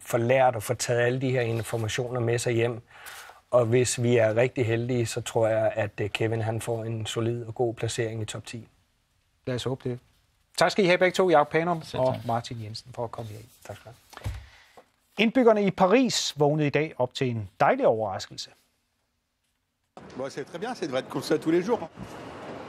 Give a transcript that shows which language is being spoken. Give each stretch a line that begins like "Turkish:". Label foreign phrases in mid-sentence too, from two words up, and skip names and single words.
Danish: Få lært og få taget alle de her informationer med sig hjem. Og hvis vi er rigtig heldige, så tror jeg, at Kevin han får en solid og god placering i top 10. Lad os håbe det. Tak skal I have begge to, Jakob Panum og Martin Jensen, for at komme her. Tak skal du have. Indbyggerne i Paris vågnede i dag op til en dejlig overraskelse.
French: Bon, c'est très bien, ça devrait être comme ça tous les jours.